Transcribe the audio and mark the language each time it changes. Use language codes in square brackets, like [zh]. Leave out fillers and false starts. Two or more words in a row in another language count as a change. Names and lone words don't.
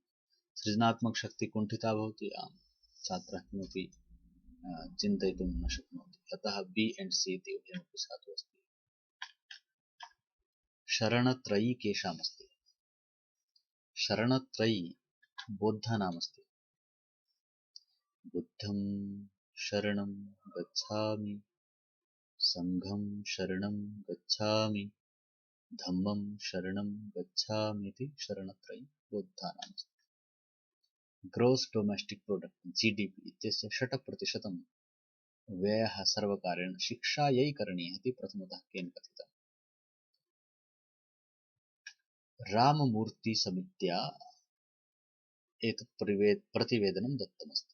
[sa] सृजनात्मकशक्तिः कुण्ठिता भवति, आम् छात्रः किमपि चिन्तयितुं न शक्नोति। अतः [en] B and C [sa] इति उभयमपि साधु अस्ति। शरणत्रयी केषामस्ति? शरणत्रयी बौद्धानामस्ति। [pi] बुद्धं शरणं गच्छामि, संघं शरणं गच्छामि, धम्मं शरणं गच्छामि [sa] इति शरणत्रयी बौद्धानामस्ति। [en] Gross Domestic Product [sa] GDP इत्यस्य 6% व्ययः सर्वकारेण शिक्षायै करणीयः इति प्रथमतः केन कथितम्? राममूर्तिसमित्या एतत् प्रतिवेदनं दत्तमस्ति।